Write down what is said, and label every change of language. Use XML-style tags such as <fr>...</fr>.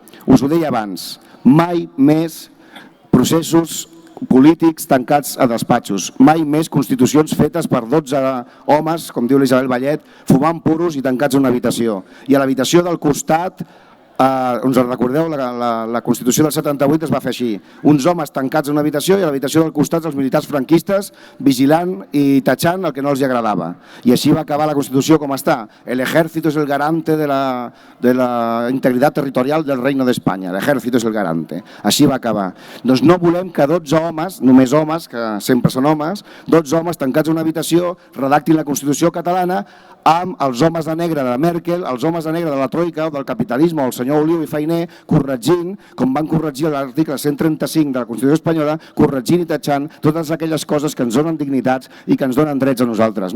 <ca>Us ho deia abans, mai més processos polítics tancats a despatxos, mai més constitucions fetes per 12 homes, com diu l'Isabel Vallet, fumant puros i tancats a una habitació. I a l'habitació del costat, us recordeu, la Constitució del 78 es va fer així, uns homes tancats a una habitació i a l'habitació del costat els militars franquistes vigilant i tatxant el que no els agradava. I així va acabar la Constitució com està.</ca> <es>El ejército es el garante de la integritat territorial del Reino de España. El ejército es el garante.</es> <ca>Així va acabar. Doncs no volem que 12 homes, només homes, que sempre són homes, 12 homes tancats a una habitació redactin la Constitució catalana amb els homes de negre de Merkel, els homes de negre de la Troika o del capitalisme, el senyor Oliu i Fainé, corregint, com van corregir l'article 135 de la Constitució espanyola, corregint i tatxant totes aquelles coses que ens donen dignitats i que ens donen drets a nosaltres.</ca>